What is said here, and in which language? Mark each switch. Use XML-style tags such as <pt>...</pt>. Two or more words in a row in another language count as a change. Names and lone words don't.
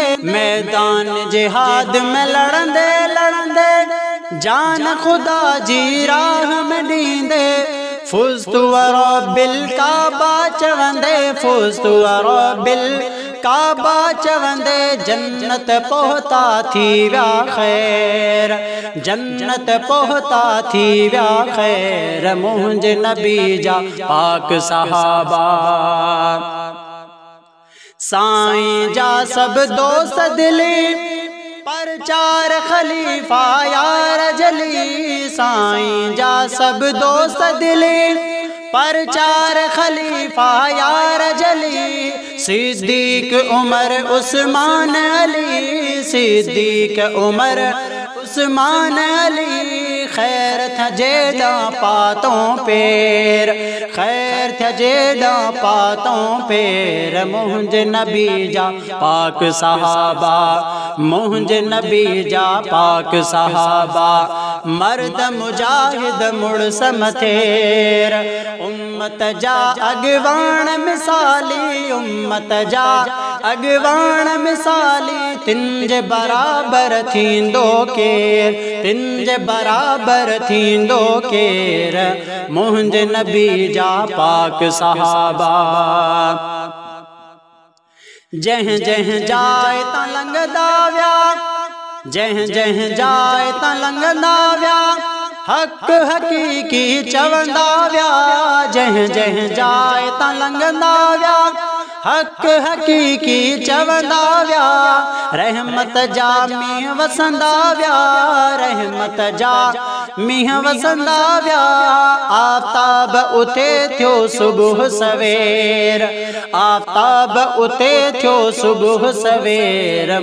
<sd>मैदान जिहाद में लड़ंदे लड़ंदे, जान खुदा जी राह में ॾींदे,</sd> <ar>فزت و رب الكعبة</ar> <sd>चवंदे,</sd> <ar>فزت و رب الكعبة</ar> <sd>चवंदे, जन्नत पहुता थी विया ख़ैर, जन्नत पहुता थी विया ख़ैर, मुंहिंजे नबी जा पाक सहाबा, साईं जा सब दोस्त दिली, पर चार खलीफा यार जली, साईं जा सब दोस्त दिली, पर चार खलीफा यार जली, सिद्दीक उमर उस्मान अली, सिद्दीक उमर उस्मान अली, खैर था जेदा पातों पेर, खैर था जेदा पातों पेर, मुंहिंजे नबी जा पाक सहाबा, मुंहिंजे नबी जा पाक सहाबा, मर्द मुजाहिद मुड़स मथेर, उम्मत जा अगवान मिसाली, उम्मत जा अगवान मिसाली, तिन जे बराबर थींदो केर, तिन जे बराबर थींदो केर, मुंहिंजे नबी जा पाक सहाबा, जह जह जाए ता लंघदा विया, जह जह जाए ता लंघदा विया, हक हकीकी चवंदा विया, जह जह जाए ता लंघदा विया, हक हकीकी चवंदा विया, रहमत जा मींह वसंदा विया, रहमत जा मींह वसंदा विया, आफ़ताब उते थियो सुबुह सवेर, आफ़ताब उते थियो सुबुह सवेर,</sd>